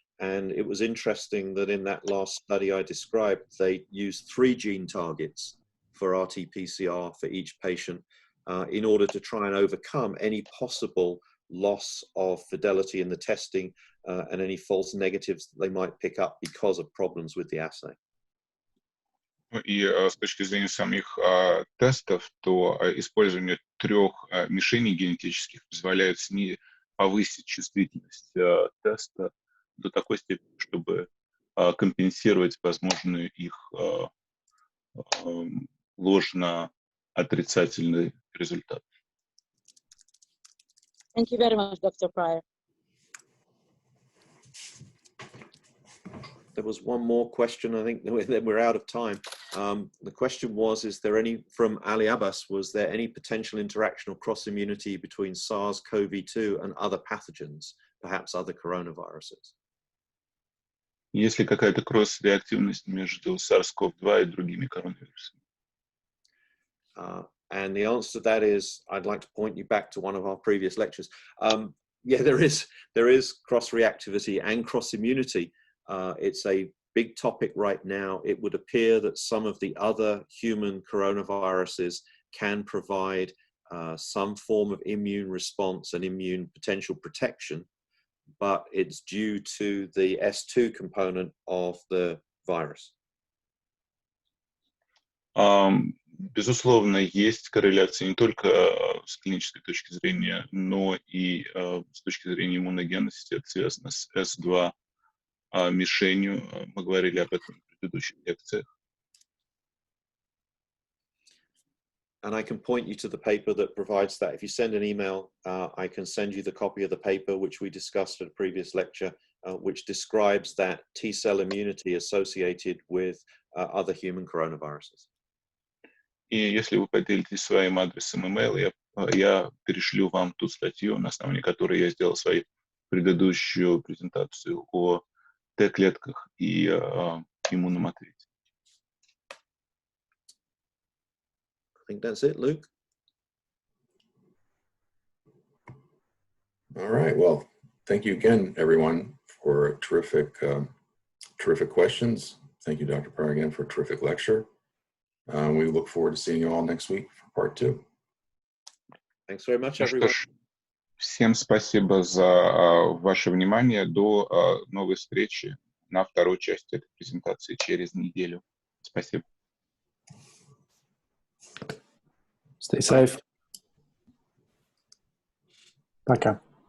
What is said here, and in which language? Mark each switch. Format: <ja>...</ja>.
<en>And it was interesting that in that last study I described, they used 3 gene targets for RT-PCR for each patient in order to try and overcome any possible loss of fidelity in the testing and any false negatives that they might pick up because of problems with the assay.</en> <ru>И с точки зрения самих тестов, то использование 3 мишеней генетических позволяет повысить чувствительность теста до такой степени, чтобы компенсировать возможный их ложно-отрицательный результат.</ru> <en>Thank you very much, Dr. Pryor. There was one more question. I think we're out of time. The question was, from Ali Abbas, was there any potential interaction or cross-immunity between SARS-CoV-2 and other pathogens, perhaps other coronaviruses?</en> <ru>Есть ли какая-то кросс-реактивность между SARS-CoV-2 и другими коронавирусами?</ru> <en>And the answer to that is, I'd like to point you back to one of our previous lectures. Yeah, there is cross-reactivity and cross-immunity. It's a big topic right now. It would appear that some of the other human coronaviruses can provide some form of immune response and immune potential protection, but it's due to the S2 component of the virus.</en> <ru>Безусловно, есть корреляция не только с клинической точки зрения, но и с точки зрения иммуногенности. Это связано с S2 мишенью. Мы говорили об этом в предыдущих лекциях.</ru> <en>And I can point you to the paper that provides that. If you send an email, I can send you the copy of the paper which we discussed at a previous lecture, which describes that T-cell immunity associated with other human coronaviruses.</en> <ru>И если вы поделитесь своим адресом email, я перешлю вам ту статью, на основании которой я сделал свою предыдущую презентацию о Т-клетках и иммунном ответе.</ru> <en>I think that's it, Luke. All right. Well, thank you again, everyone, for terrific questions. Thank you, Dr. Pryor, again, for a terrific lecture. We look forward to seeing you all next week for part 2. Thanks very much,</en> <ru>Ну</ru> <en>everyone.</en> <ru>что ж, всем спасибо за ваше внимание. До новой встречи на второй части этой презентации через неделю. Спасибо.</ru> <en>Stay safe.</en> <ru>Пока.</ru>